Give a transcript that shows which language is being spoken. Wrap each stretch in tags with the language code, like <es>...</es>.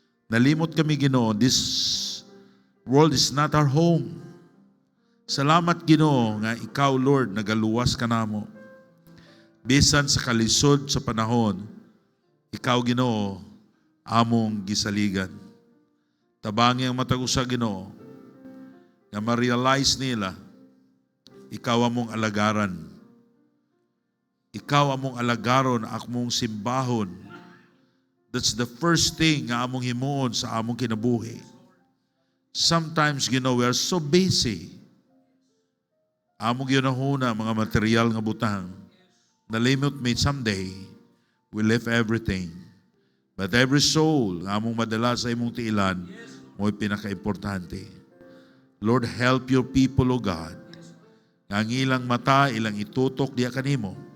<ceb>Nalimot kami Ginoo,</ceb> <en>this world is not our home.</en> <ceb>Salamat Ginoo nga ikaw Lord nagaluwas ka namo. Bisan sa kalisod sa panahon, ikaw Ginoo among gisaligan. Tabangi ang matag usa Ginoo nga ma-realize nila ikaw among alagaran. Ikaw among alagaron, akmong simbahon.</ceb> <en>That's the first thing</en> <ceb>nga among himuon sa among kinabuhi.</ceb> <en>Sometimes, we are so busy.</en> <ceb>Among ginahuna mga material nga butang. Nalimot me</ceb> <en>someday, we leave everything. But every soul</en> <ceb>nga among madala sa imong tiilan, mo'y pinaka-importante. Lord,</ceb> <en>help your people, O God.</en> <ceb>Nga ang ilang mata, ilang itutok diya kanimo.</ceb>